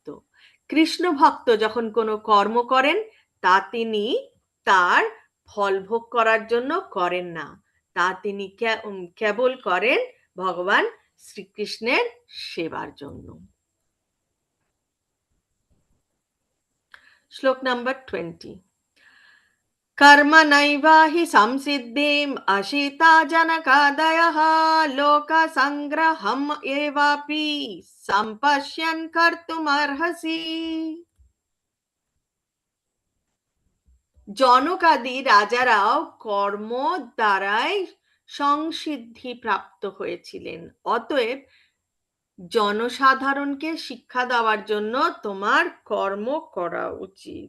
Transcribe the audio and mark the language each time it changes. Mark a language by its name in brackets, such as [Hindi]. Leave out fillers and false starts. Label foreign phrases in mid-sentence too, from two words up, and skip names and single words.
[Bangla] কৃষ্ণ ভক্ত যখন কোনো কর্ম করেন, তা তিনি তার ফল ভোগ করার জন্য করেন না, তা তিনি কেবল করেন ভগবান শ্রীকৃষ্ণের সেবার জন্য। শ্লোক নাম্বার 20। [Sanskrit] कर्मणैव हि संसिद्धिम् अशिता जनकादयः लोकसङ्ग्रहम् एवापि सम्पश्यन् कर्तुमर्हसि। [Bangla] জনকাদি রাজারাও কর্ম দ্বারাই সংসিদ্ধি প্রাপ্ত হয়েছিলেন। অতএব জনসাধারণকে শিক্ষা দেওয়ার জন্য তোমার কর্ম করা উচিত।